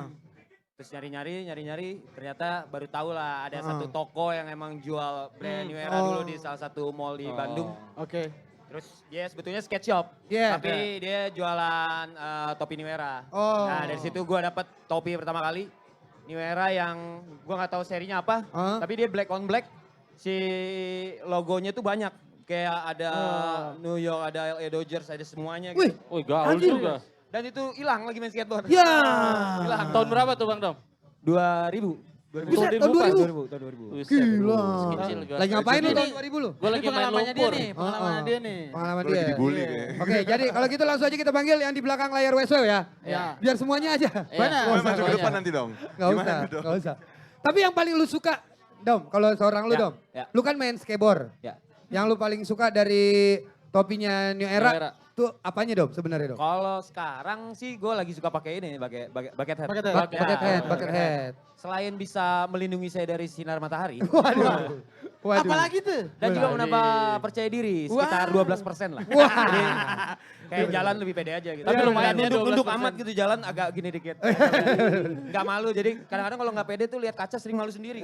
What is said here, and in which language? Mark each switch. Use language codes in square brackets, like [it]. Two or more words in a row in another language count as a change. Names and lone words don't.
[id] Terus nyari-nyari ternyata baru tahu lah ada satu toko yang emang jual brand New Era dulu di salah satu mall di Bandung. Oke. Terus dia sebetulnya skate shop, Iya. tapi dia jualan topi New Era. Oh. Nah dari situ gua dapet topi pertama kali New Era yang gua nggak tahu serinya apa, tapi dia [en] black on black. [id] Si logonya tuh banyak, kayak ada New York, ada LA Dodgers, ada semuanya. Wih, Gitu. Wih, gaul Anjir. juga. Dan itu hilang lagi main skateboard. ya. Hilang. Tahun berapa tuh Bang Dom? 2000. Buset, 2000. tahun 2000. 2000, tahun 2000. Buset, Gila. kecil gua. Lagi ngapain lu Jadi- tahun 2000 lu? Gue lagi main pengalamannya dia lumpur. nih, pengalamannya dia nih. Pengalaman Gue lagi dia. dibully kayaknya. Oke, jadi kalau gitu langsung aja kita panggil yang di belakang layar Weswew ya. Ya. Biar semuanya aja. Iya. Mana? Gue maju ke Pokoknya. depan nanti dong. Gak Gimana usah, itu dong? gak usah. Tapi yang paling lu suka, Dom, kalau seorang lu Ya, Dom. ya. Lu kan main skateboard. Ya. Yang lu paling suka dari topinya New Era, New Era. tuh apanya Dom sebenarnya Dom? Kalau sekarang sih gue lagi suka pakai ini, pakai [en] bucket hat. Bucket hat. Bucket hat, bucket hat. [id] Selain bisa melindungi saya dari sinar matahari, Waduh. Waduh. Apalagi tuh? dan juga Waduh. menambah percaya diri sekitar 12% lah. Wah. Jadi kayak jalan lebih pede aja gitu. Tapi lumayan ya, nunduk 12%. amat gitu jalan agak gini dikit. Gak malu, jadi kadang-kadang kalau nggak pede tuh lihat kaca sering malu sendiri.